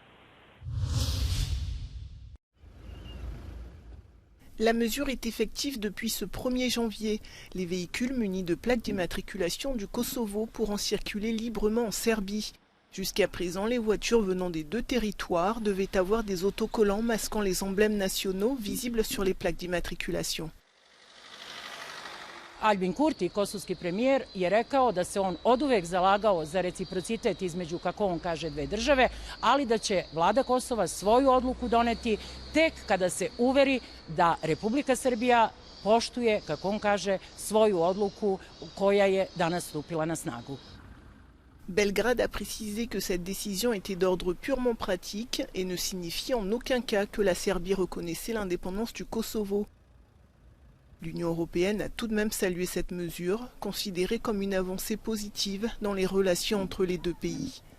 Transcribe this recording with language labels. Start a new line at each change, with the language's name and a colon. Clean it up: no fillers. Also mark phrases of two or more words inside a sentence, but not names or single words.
French: La mesure est effective depuis ce 1er janvier. Les véhicules munis de plaques d'immatriculation du Kosovo pourront circuler librement en Serbie. Jusqu'à présent, les voitures venant des deux territoires devaient avoir des autocollants masquant les emblèmes nationaux visibles sur les plaques d'immatriculation.
Serbian: Albin Kurti, kosovski premijer, je rekao da se on oduvek zalagao za reciprocitet između, kako on kaže, dve države, ali da će vlada Kosova svoju odluku doneti tek kada se uveri da Republika Srbija poštuje, kako on kaže, svoju odluku koja je danas stupila na snagu.
French: Belgrade a précisé que cette décision était d'ordre purement pratique et ne signifiait en aucun cas que la Serbie reconnaissait l'indépendance du Kosovo. L'Union européenne a tout de même salué cette mesure, considérée comme une avancée positive dans les relations entre les deux pays.